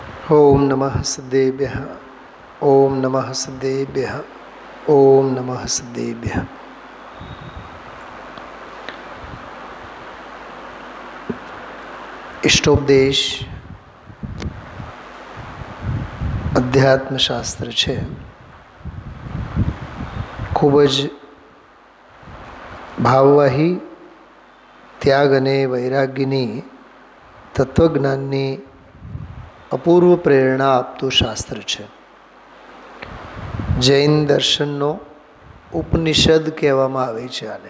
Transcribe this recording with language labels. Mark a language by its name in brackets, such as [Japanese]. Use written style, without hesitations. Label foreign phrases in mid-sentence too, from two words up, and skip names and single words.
[Sanskrit] ओम नमः सद्देभ्यः। ओम नमः सद्देभ्यः। ओम नमः सद्देभ्यः। [Gujarati] ઇષ્ટોપદેશ અધ્યાત્મશાસ્ત્ર છે. ખૂબ જ ભાવવાહી ત્યાગ અને વૈરાગ્યની તત્વજ્ઞાનની અપૂર્વ પ્રેરણા આપતું શાસ્ત્ર છે. જૈન દર્શનનો ઉપનિષદ કહેવામાં આવે છે આને.